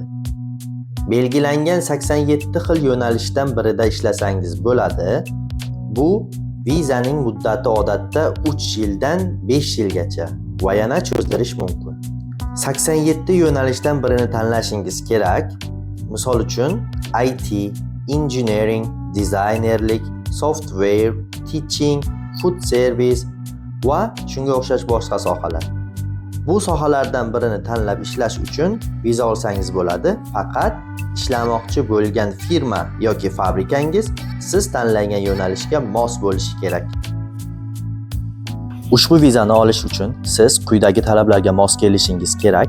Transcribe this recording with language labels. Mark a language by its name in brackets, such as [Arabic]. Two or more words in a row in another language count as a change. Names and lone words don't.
[Uzbek] Belgilangan 87 xil yo'nalishdan birida ishlasangiz bo'ladi. Bu vizaning muddati odatda 3 yildan 5 yilgacha va yana cho'zdirish mumkin. 87 yo'nalishdan birini tanlashingiz kerak. Misol uchun IT, engineering, dizaynerlik, software, teaching, [English] food service [Uzbek] va shunga o'xshash boshqa sohalar. Bu sohalardan birini tanlab ishlash uchun viza olsangiz bo'ladi. Faqat ishlamoqchi bo'lgan firma yoki fabrikangiz siz tanlagan yo'nalishga mos bo'lishi kerak. Ushbu vizani olish uchun siz quyidagi talablarga mos kelishingiz kerak.